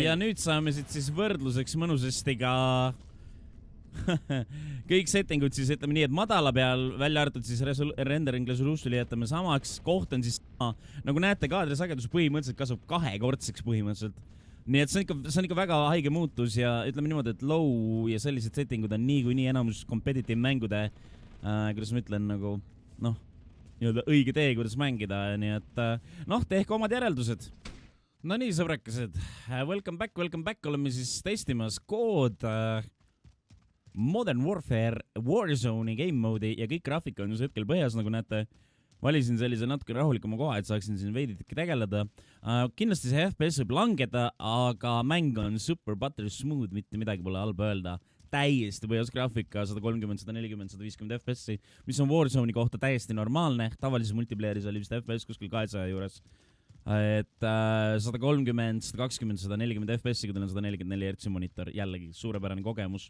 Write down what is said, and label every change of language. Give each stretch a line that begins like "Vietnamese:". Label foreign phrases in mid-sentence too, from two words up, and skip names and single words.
Estonian: Ja nüüd saame siit siis võrdluseks mõnusasti ka kõik settingud siis ütleme nii, et madala peal välja arvatud siis
English: rendering resolution'i
Estonian: jätame samaks, koht on siis nagu näete, kaadri sagedus põhimõtteliselt kasvab 2-kordseks põhimõtteliselt. Nii et see on ikka väga haige muutus ja ütleme niimoodi, et low ja sellised settingud on nii enamus
English: competitive mängude,
Estonian: kuidas ma ütlen, nagu nii-öelda õige tee, kuidas mängida, nii et tehke omad järeldused. No nii, sõbrakesed, welcome back, oleme siis testimas kood Modern Warfare Warzone'i game mode'i ja kõik graafika on just hetkel põhjas, nagu näete. Valisin sellise natuke rahulikuma koha, et saaksin siin veiditki tegeleda. Kindlasti see FPS võib langeda, aga mäng on super butter smooth, mitte midagi pole halba öelda. Täiesti põhjas graafika, 130, 140, 150 FPS-i, mis on Warzone'i kohta täiesti normaalne. Tavalises multiplayeris oli vist FPS kuskil 200 juures. Et 130, 120, 140 FPS-i, kui teil on 144 Hz monitor, jällegi suurepärane kogemus.